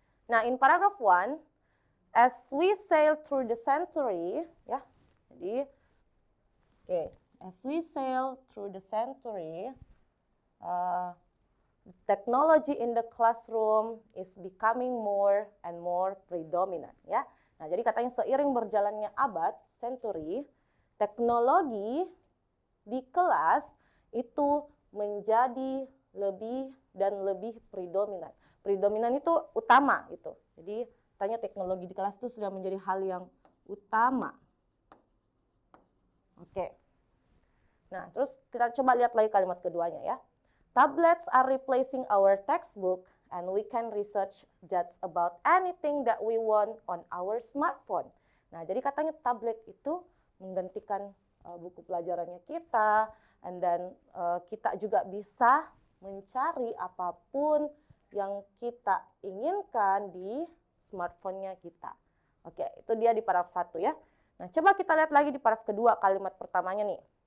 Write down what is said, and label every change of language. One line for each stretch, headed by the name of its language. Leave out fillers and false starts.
English: Nah, in paragraph 1, as we sail through the century, ya.
Indonesian: Jadi,
English: as we sail through the century, technology in the classroom is becoming more and more predominant, ya.
Indonesian: Nah, jadi katanya seiring berjalannya abad, century, teknologi di kelas itu menjadi lebih dan lebih predominan. Predominan itu utama gitu. Jadi katanya teknologi di kelas itu sudah menjadi hal yang utama. Oke. Nah, terus kita coba lihat lagi kalimat keduanya ya.
English: Tablets are replacing our textbook and we can research just about anything that we want on our smartphone.
Indonesian: Nah, jadi katanya tablet itu menggantikan buku pelajarannya kita,
English: and then
Indonesian: kita juga bisa mencari apapun yang kita inginkan di smartphone-nya kita. Oke, itu dia di paragraf 1 ya. Nah, coba kita lihat lagi di paragraf kedua kalimat pertamanya nih.